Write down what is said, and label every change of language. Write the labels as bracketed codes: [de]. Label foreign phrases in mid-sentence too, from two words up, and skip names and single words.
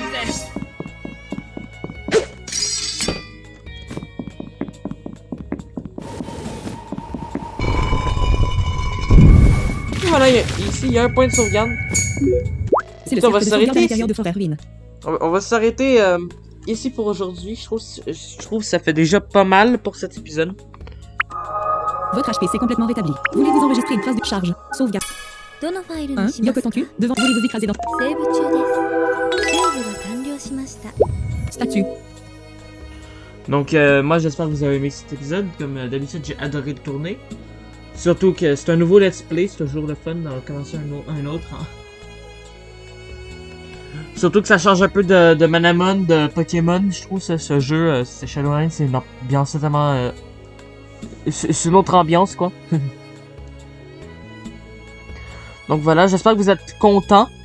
[fr] Et voilà, ici, il y a un point de sauvegarde. C'est le On va cercle de sauvegarde à s'arrêter l'intérieur ici. de Forêt Ruine. On va s'arrêter ici pour aujourd'hui. Je trouve que ça fait déjà pas mal pour cet épisode. Votre HP est complètement rétabli. Voulez-vous enregistrer une trace de charge? Sauvegarde. [ja] どのファイル 1. にします Yoko [fr] ton cul. Devant. Voulez-vous écraser dans. [ja] セーブ中ですセーブが完了しました [fr] Statut. Donc, moi, j'espère que vous avez aimé cet épisode. Comme d'habitude, j'ai adoré le tourner. Surtout que c'est un nouveau let's play. C'est toujours le fun d'en commencer un autre. Hein. Surtout que ça change un peu de Manamon, de Pokémon. Je trouve ce jeu, c'est Shadowlands, c'est une ambiance totalement... c'est une autre ambiance, quoi. Donc voilà, j'espère que vous êtes contents.